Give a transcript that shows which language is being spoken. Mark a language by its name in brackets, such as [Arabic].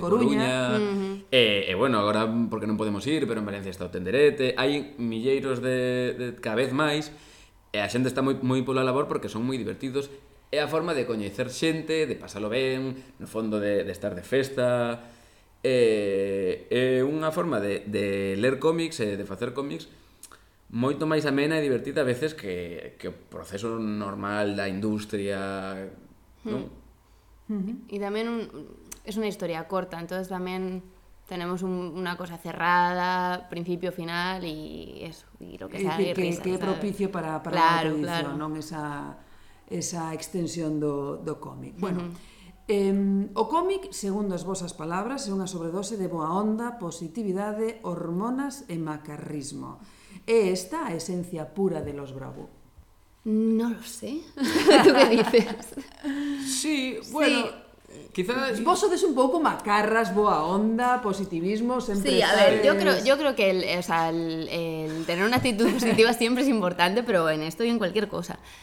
[Spanish] Coruña. Uh-huh. Bueno, ahora porque no podemos ir, pero en Valencia está o Tenderete, hay milleiros de cada vez más, [Galician] a xente [Spanish] está muy por la labor porque son muy divertidos, es a forma de conocer gente, de pasarlo bien, en el fondo de estar [Galician] de festa. Unha forma de ler cómics e de facer cómics moito máis amena e divertida a veces que o proceso normal da industria, non? [Spanish] E tamén es unha historia corta, entonces tamén tenemos unha cosa cerrada, principio, final e eso, e lo que sale, risas, [Galician] que é propicio para claro, a tradición, claro. Non esa extensión do cómic. Bueno, o cómic, segundo as vosas palabras, é unha sobredose de boa onda, positividade, hormonas e macarrismo. É esta a esencia pura [Spanish] de los Bravú? Non lo sé. ¿Tú qué dices? Sí, bueno, sí. [Galician] quizás vos sodes un pouco macarras, boa onda, positivismo, sempre. [Spanish] Sí, a ver, yo creo que el tener una actitud positiva siempre es importante, pero en esto y en cualquier cosa.